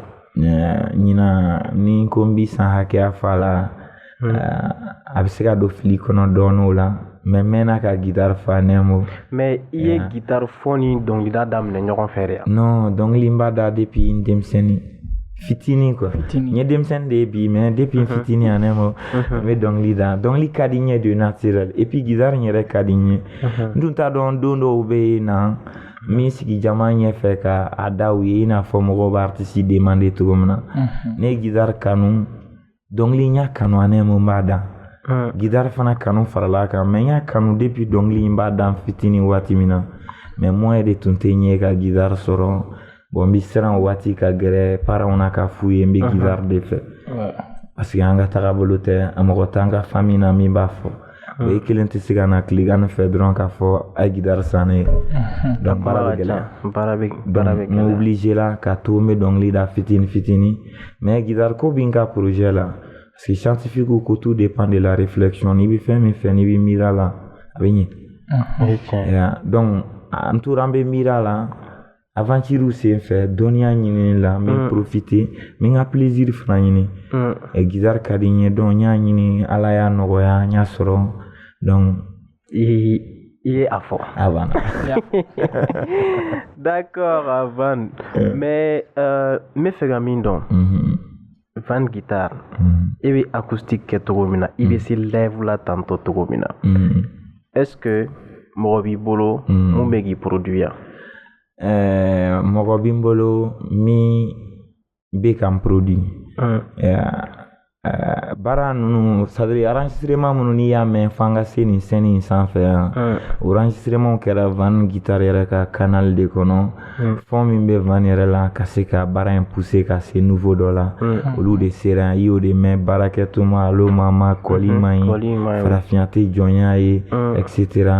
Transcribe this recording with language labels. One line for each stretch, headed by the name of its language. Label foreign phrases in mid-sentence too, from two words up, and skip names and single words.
Bambara: Ɲinan ni ko n bɛ san hakɛya fɔ a la a bɛ se ka don fili kɔnɔ dɔɔnin o la mais n mɛnna ka guitare fɔ ne mo. Mais i ye guitare fɔ ni dɔnkilida daminɛ ɲɔgɔn fɛ de wa? Non dɔnkili n b'a da depuis n denmisɛnnin fitini quoi. N ye denmisɛnnin de ye bi mais depuis n fitini a ne mo n bɛ dɔnkili da dɔnkili ka di n ye de
French: naturel et puis
Bambara: guitare n yɛrɛ ka di n ye n tun t'a dɔn don dɔw bɛ na min sigi jama ɲɛfɛ ka a da u ye i n'a fɔ mɔgɔw bɛ artiste demander cogo min na ne ye guitare kanu dɔnkili n y'a kanu a ne mo n b'a da guitare fana kanu farala a kan mais n y'a kanu depuis dɔnkili n b'a da n fitini waati min na mais moyen de tun tɛ n ye ka guitare sɔrɔ bon n bɛ siran waati ka gɛrɛ parents na ka f'u ye n bɛ guitare de fɛ
French: parce que
Bambara: an ka taabolo tɛ a mɔgɔ t'an ka famille na min b'a fɔ o ye kelen tɛ se ka na tilegan fɛ dɔrɔn k'a fɔ a ye guitare san ne ye donc baara bɛ gɛlɛya n obligé la ka to n bɛ dɔnkili da fitini mais guitare ko bɛ n ka projet la
French: parce que
Bambara: scientifique ko
French: tout dépend de la réflexion
Bambara: n'i bɛ fɛn min fɛ n'i bɛ miiri a la a bɛ ɲɛ donc an tora an bɛ miiri a la aventure senfɛ dɔnniya ɲinini la n bɛ profiter n bɛ n ka plaisir fana ɲini guitare ka di n ye donc n y'a ɲini ala y'a nɔgɔya n y'a sɔrɔ donc i ye a fɔ a banna. D'accord Van mais n bɛ fɛ ka min dɔn Van guitare i bɛ acoustique kɛ cogo min na i bɛ se live la tantɔ cogo min na
French: est-ce que
Bambara: mɔgɔ b'i bolo mun bɛ k'i produire? Mɔgɔ bɛ n bolo min bɛ ka n produit baara ninnu
French: c'est-à-dire enregistrement
Bambara: minnu n'i y'a mɛn f'an ka se nin scène in sanfɛ yan o enregistrement kɛra Van guitare yɛrɛ ka canal de kɔnɔ fond min bɛ Van yɛrɛ la ka se ka baara in pousser ka se niveau dɔ la olu de sera i y'o de mɛn baarakɛtuma allo mama kɔli man ɲi farafinya tɛ jɔnya ye etc.